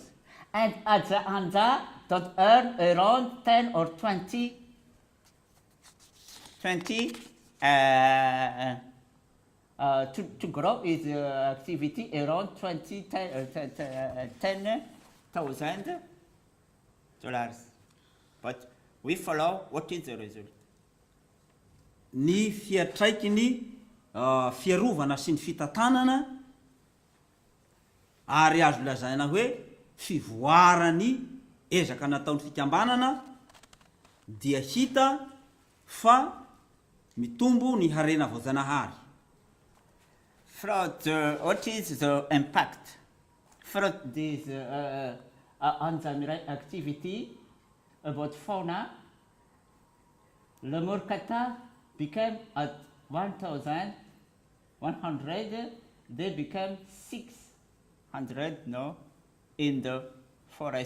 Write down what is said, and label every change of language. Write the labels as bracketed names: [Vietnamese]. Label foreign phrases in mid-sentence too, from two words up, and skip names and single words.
[English] And at the Anja, don't earn around 10 or 20 to grow his activity around $10,000. But we follow what is the result. [Malagasy] Ny fiatraikiny fiarovana sy ny fitantanana ary azo lazaina hoe fivoarany ezaka nataon'ny fikambanana dia hita fa mitombo ny harena voajanahary. [English] What is the impact from this Anja activity about fauna? Lemur kata became at 1,100, they became 600 now in the forest.